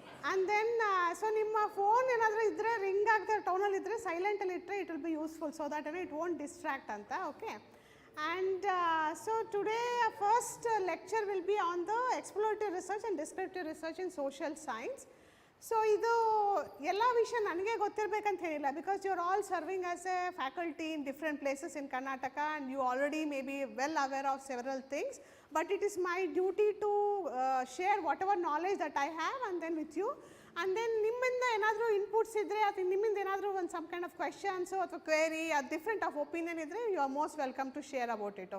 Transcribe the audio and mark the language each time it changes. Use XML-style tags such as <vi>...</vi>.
<kn>And then so ನಿಮ್ಮ phone ಏನಾದರೂ ಇದ್ದರೆ ರಿಂಗ್ ಆಗ್ತಾರೆ ಟೌನಲ್ಲಿ ಇದ್ದರೆ ಸೈಲೆಂಟಲ್ಲಿ ಇಟ್ಟರೆ</kn> <en>it will be useful, so that it won't distract</en> <kn>ಅಂತ. Okay,</kn> <en>And so today our first lecture will be on the explorative research and descriptive research in social science. So</en> <kn>ಇದು ಎಲ್ಲ ವಿಷಯ ನನಗೆ ಗೊತ್ತಿರಬೇಕಂತ ಹೇಳಿಲ್ಲ,</kn> <en>Because you are all serving as a faculty in different places in Karnataka and you already may be well aware of several things, but it is my duty to share whatever knowledge that I have and then with you.</en> <kn>And then ನಿಮ್ಮಿಂದ ಏನಾದರೂ inputs ಇದ್ದರೆ ಅಥವಾ ನಿಮ್ಮಿಂದ ಏನಾದರೂ ಒಂದು some kind of questions ಅಥವಾ query ಅದು different of opinion ಇದ್ದರೆ</kn> <en>You are most welcome to share about it.</en>